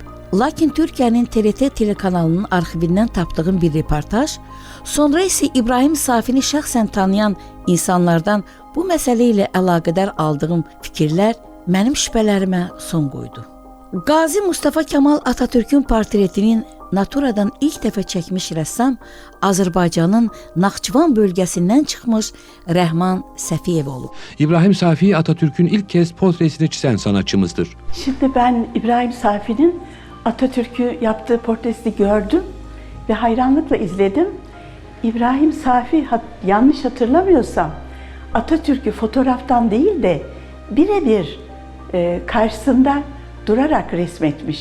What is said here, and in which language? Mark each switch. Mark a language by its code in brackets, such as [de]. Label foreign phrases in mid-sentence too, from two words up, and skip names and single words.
[az] Lakin Türkiyənin TRT telekanalının arxivindən tapdığım bir reportaj, sonra isə İbrahim Safini şəxsən tanıyan insanlardan bu məsələ ilə əlaqədar aldığım fikirlər mənim şübhələrimə son qoydu. Qazi Mustafa Kemal Atatürk'ün portretinin naturadan ilk dəfə çəkmiş rəssam Azərbaycanın Naxçıvan bölgəsindən çıxmış Rəhman Səfiyev olub. [tr] İbrahim Safi Atatürk'ün ilk kez portresini çizen sanatçımızdır. Şimdi ben İbrahim Safi'nin Atatürk'ü yaptığı portresini gördüm ve hayranlıkla izledim. İbrahim Safi yanlış hatırlamıyorsam Atatürk'ü fotoğraftan değil de birebir karşısında durarak resmetmiş.